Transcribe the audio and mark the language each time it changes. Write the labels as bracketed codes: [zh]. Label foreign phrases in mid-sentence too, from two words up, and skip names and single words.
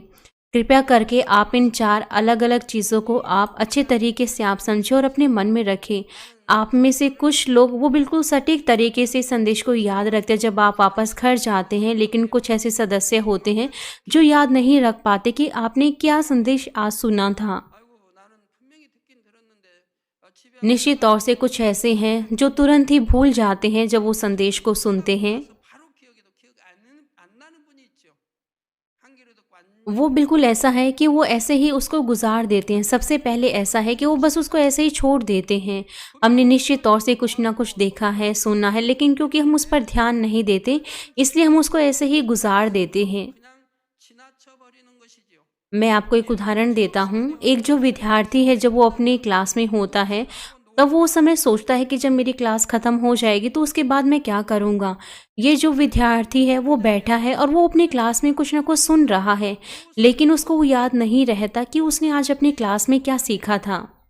[hi] कृपया करके आप इन 4 अलग अलग चीज़ों को आप अच्छे तरीके से आप समझें और अपने मन में रखें। आप में से कुछ लोग वो बिल्कुल सटीक तरीके से संदेश को याद रखते हैं जब आप वापस घर जाते हैं, लेकिन कुछ ऐसे सदस्य होते हैं जो याद नहीं रख पाते कि आपने क्या संदेश आज सुना था। [ko] 아이고 나는 분명히 듣긴 들었는데 집에 [hi] निश्चित तौर से कुछ ऐसे हैं जो तुरंत ही भूल जाते हैं जब वो संदेश को सुनते हैं। [ko] 바로 기억해도 기억 안 나는 분이 있죠. 한 귀로 듣고 안 [hi] वो बिल्कुल ऐसा है कि वो ऐसे ही उसको गुज़ार देते हैं। सबसे पहले ऐसा है कि वो बस उसको ऐसे ही छोड़ देते हैं। हमने निश्चित तौर से कुछ ना कुछ देखा है, सुना है, लेकिन क्योंकि हम उस पर ध्यान नहीं देते, इसलिए हम उसको ऐसे ही गुज़ार देते हैं। [ko] 그냥 지나쳐 버리는 것이지요. [hi] मैं आपको एक उदाहरण देता हूँ। एक जो विद्यार्थी है जब वो अपनी क्लास में होता है, तब वो उस समय सोचता है कि जब मेरी क्लास ख़त्म हो जाएगी तो उसके बाद मैं क्या करूँगा? ये जो विद्यार्थी है वो बैठा है और वो अपनी क्लास में कुछ न कुछ सुन रहा है, लेकिन उसको वो याद नहीं रहता कि उसने आज अपनी क्लास में क्या सीखा था।